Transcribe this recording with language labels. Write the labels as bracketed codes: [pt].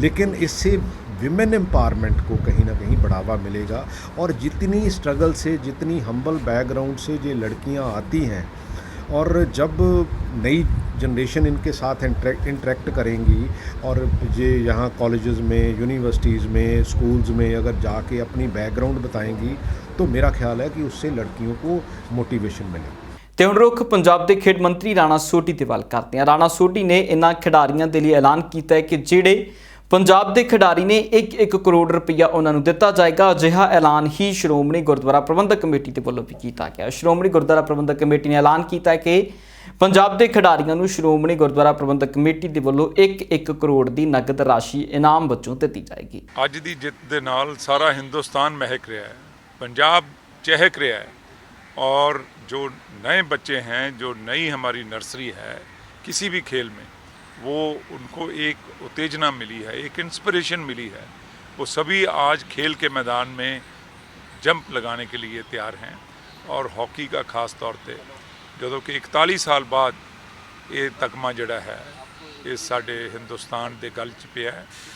[hi] लेकिन इससे women empowerment को कहीं ना कहीं बढ़ावा मिलेगा और जितनी स्ट्रगल से, जितनी हम्बल बैकग्राउंड से ये लड़कियां आती हैं और जब नई जनरेशन इनके साथ इंटरेक्ट करेंगी और ये यहाँ कॉलेजेस में, यूनिवर्सिटीज़ में, स्कूल्स में अगर जाके अपनी बैकग्राउंड बताएंगी तो मेरा ख्याल है कि उससे लड़कियों को मोटिवेशन मिलेगी। [pa] ਤੇ ਹੁਣ ਰੁੱਖ ਪੰਜਾਬ ਦੇ ਖੇਡ ਮੰਤਰੀ ਰਾਣਾ ਸੋਢੀ ਦੀ ਵੱਲ ਕਰਦੇ ਹਾਂ। ਰਾਣਾ ਸੋਢੀ ਨੇ ਇਹਨਾਂ ਖਿਡਾਰੀਆਂ ਦੇ ਲਈ ਐਲਾਨ ਕੀਤਾ ਹੈ ਕਿ ਜਿਹੜੇ ਪੰਜਾਬ ਦੇ ਖਿਡਾਰੀ ਨੇ 1-1 ਕਰੋੜ ਰੁਪਈਆ ਉਹਨਾਂ ਨੂੰ ਦਿੱਤਾ ਜਾਏਗਾ। ਅਜਿਹਾ ਐਲਾਨ ਹੀ ਸ਼੍ਰੋਮਣੀ ਗੁਰਦੁਆਰਾ ਪ੍ਰਬੰਧਕ ਕਮੇਟੀ ਦੇ ਵੱਲੋਂ ਵੀ ਕੀਤਾ ਗਿਆ। ਸ਼੍ਰੋਮਣੀ ਗੁਰਦੁਆਰਾ ਪ੍ਰਬੰਧਕ ਕਮੇਟੀ ਨੇ ਐਲਾਨ ਕੀਤਾ ਹੈ ਕਿ ਪੰਜਾਬ ਦੇ ਖਿਡਾਰੀਆਂ ਨੂੰ ਸ਼੍ਰੋਮਣੀ ਗੁਰਦੁਆਰਾ ਪ੍ਰਬੰਧਕ ਕਮੇਟੀ ਦੇ ਵੱਲੋਂ 1-1 ਕਰੋੜ ਦੀ ਨਗਦ ਰਾਸ਼ੀ ਇਨਾਮ ਵਜੋਂ ਦਿੱਤੀ ਜਾਏਗੀ। ਅੱਜ ਦੀ ਜਿੱਤ ਦੇ ਨਾਲ ਸਾਰਾ ਹਿੰਦੁਸਤਾਨ ਮਹਿਕ ਰਿਹਾ ਹੈ, ਪੰਜਾਬ ਚਹਿਕ ਰਿਹਾ [hi] है और जो नए बच्चे हैं, जो नई हमारी नर्सरी है किसी भी खेल में, वो उनको एक उत्तेजना मिली है, एक इंस्पिरेशन मिली है। वो सभी आज खेल के मैदान में जंप लगाने के लिए तैयार हैं और हॉकी का खास तौर पे जो कि 41 साल बाद ये तगमा जड़ा है ये [pa] साडे हिंदुस्तान के गल च पिया है।